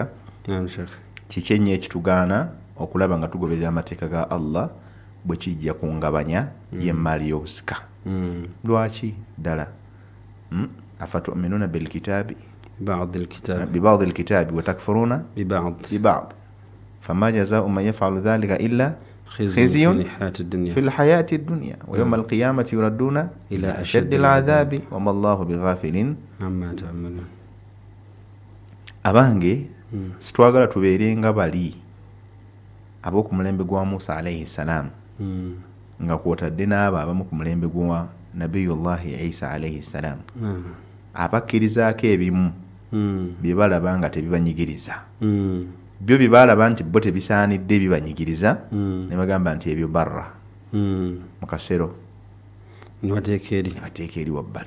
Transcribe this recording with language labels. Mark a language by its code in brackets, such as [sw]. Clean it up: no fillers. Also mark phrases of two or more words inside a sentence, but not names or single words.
[lg] Kiki ennyo ekitugaana okulaba nga tugoberera amateeka ga Allah bwe kijja kungabanya y'emmaali y'obusika. Lwaki ddala? [ar] أفتؤمنون بالكتاب ببعض الكتاب وتكفرون ببعض فما جزاء من يفعل ذلك إلا خزي في الحياة الدنيا ويوم القيامة يردون إلى أشد العذاب وما الله بغافل عما تعملون. [lg] Abange situwagala tubeere nga bali ab'oku mulembe gwa Musa [ar] عليه السلام, [lg] nga kwotadde n'abo abamu ku mulembe gwa Nabiyullahi Isa [ar] عليه السلام, [lg] abakkirizaako ebimu bye balaba nga tebibanyigiriza, byo bye balaba nti bo tebisaanidde bibanyigiriza, ne bagamba nti ebyo barra mu kasero ne bateeka eri wabbali.